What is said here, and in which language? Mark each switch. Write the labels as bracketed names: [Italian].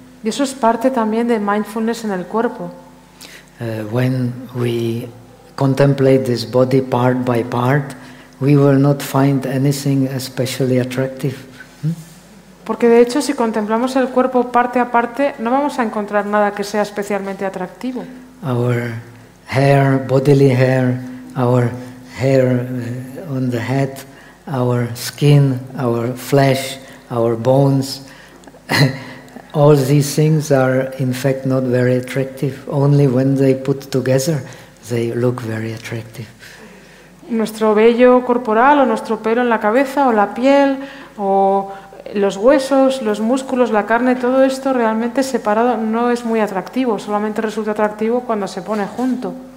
[Spanish] Y eso es parte también de mindfulness en el cuerpo. [English] When we contemplate this body part by part, we will not find anything especially attractive. [Spanish] Porque de hecho, si contemplamos el cuerpo parte a parte, no vamos a encontrar nada que sea especialmente atractivo. [English] Our hair, bodily hair, our hair on the head, our skin, our flesh, our bones, all these things are in fact not very attractive. Only when they put together, they look very attractive. [Spanish] Nuestro vello corporal, o nuestro pelo en la cabeza, o la piel, o los huesos, los músculos, la carne, todo esto realmente separado no es muy atractivo, solamente resulta atractivo cuando se pone junto.